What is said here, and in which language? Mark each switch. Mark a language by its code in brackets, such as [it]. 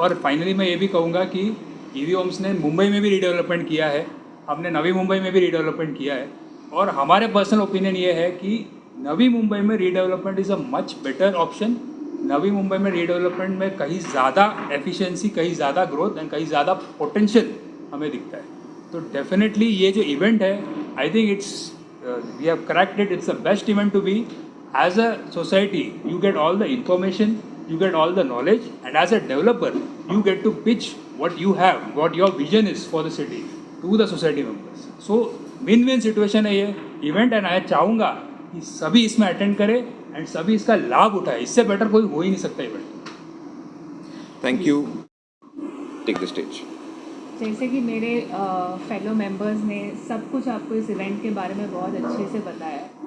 [hi] और फाइनली मैं ये भी कहूँगा कि EV होम्स ने मुंबई में भी रीडेवलपमेंट किया है, हमने नवी मुंबई में भी रीडेवलपमेंट किया है, और हमारे पर्सनल ओपिनियन ये है कि नवी मुंबई में redevelopment [en] Is a much better option. [hi] Navi Mumbai में रीडेवलपमेंट में कहीं ज़्यादा एफिशिएंसी, कहीं ज़्यादा ग्रोथ एंड कहीं ज़्यादा पोटेंशियल हमें दिखता है। तो डेफिनेटली ये जो इवेंट है, [en] I think we have cracked it, it's the best event to be. as a society, you get all the information, you get all the knowledge, and as a developer, you get to pitch what you have, what your vision is for the city to the society members. So win-win situation [hi] है ये event, and मैं चाहूँगा कि सभी इसमें attend करें and सभी इसका लाभ उठाए. इससे बेटर कोई हो ही नहीं सकता event. [en] Thank you. Take the stage. [hi] जैसे कि मेरे फेलो मेंबर्स ने सब कुछ आपको इस इवेंट के बारे में बहुत अच्छे से बताया है.